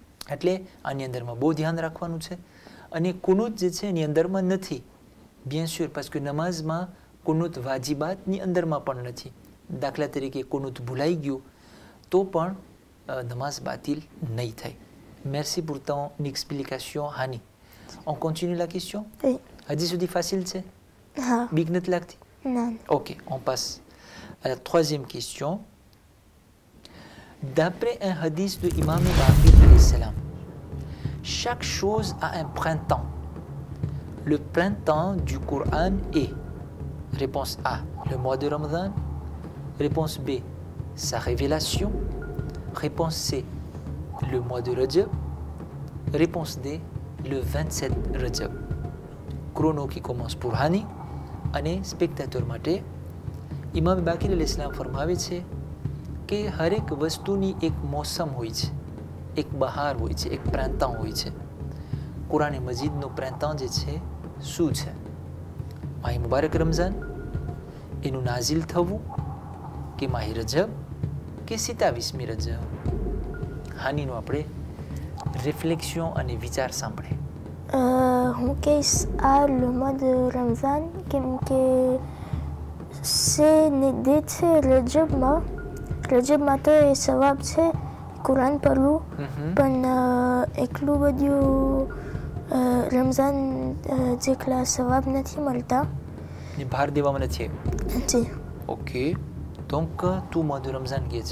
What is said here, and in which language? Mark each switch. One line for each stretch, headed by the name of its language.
Gujarati: એટલે આની અંદરમાં બહુ ધ્યાન રાખવાનું છે. અને કુનૂત જે છે એની અંદરમાં નથી,
French: bien sûr, parce que
Gujarati: નમાઝમાં કુનૂત વાજીબાતની અંદરમાં પણ નથી. દાખલા તરીકે કુનૂત ભૂલાઈ ગયું તો પણ નમાઝ બાતિલ નહીં થાય.
French: Merci pour ton explication, Hani. On continue la question? Oui.
Gujarati: હજી સુધી facile છે? હા. બીક નથી લાગતી? ના.
French: Ok, on passe à la troisième question. D'après un hadith de Imam Baqir alayhi salam, chaque chose a un printemps. Le printemps du Coran est, réponse A, le mois de Ramadan. Réponse B, sa révélation. Réponse C, le mois de Rajab. Réponse D, le 27 Rajab. Chrono qui commence pour Hani.
Gujarati: અને spectator માટે ઇમામ બાકીર અલૈહિસ્સલામ ફરમાવે છે કે હરેક વસ્તુની એક મોસમ હોય છે, એક બહાર હોય છે, એક પ્રાંતાં હોય છે. કુરાન મજીદનો પ્રાંતાં જે છે શું છે? માહી મુબારક રમઝાન, એનું નાઝિલ થવું, કે માહી રજબ, કે 27મી રજબ? હાનીનું આપણે રિફ્લેક્શન અને વિચાર સાંભળે. હું કહીશ આ
French: le mois de Ramadan
Gujarati: કેમ કે
French: c'est né
Gujarati: છે રજબમાં તો એ સવાબ છે કુરાન પડવું, પણ એટલું બધું રમઝાન જેટલા સવાબ નથી મળતા. ને બહાર દેવામાં નથી આવ્યું? જી.
French: Ok, donc tout mois de Ramadan qui est